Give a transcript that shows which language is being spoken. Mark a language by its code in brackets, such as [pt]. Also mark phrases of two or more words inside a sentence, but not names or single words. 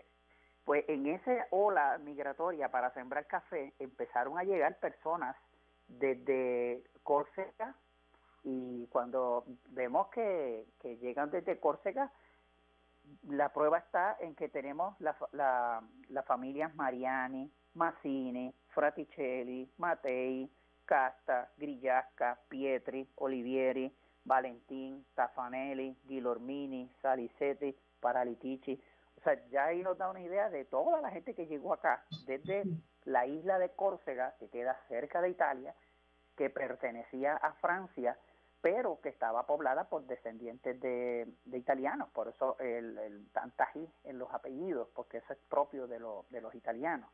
[es] Pues en esa ola migratoria para sembrar café empezaron a llegar personas desde Córcega, y cuando vemos que llegan desde Córcega, la prueba está en que tenemos las familias Mariani, Mazzini, Fraticelli, Mattei, Casta, Grillasca, Pietri, Olivieri, Valentín, Taffanelli, Guilormini, Salicetti, Paralitici. O sea, ya ahí nos da una idea de toda la gente que llegó acá, desde la isla de Córcega, que queda cerca de Italia, que pertenecía a Francia, pero que estaba poblada por descendientes de italianos. Por eso el tantají en los apellidos, porque eso es propio de los italianos.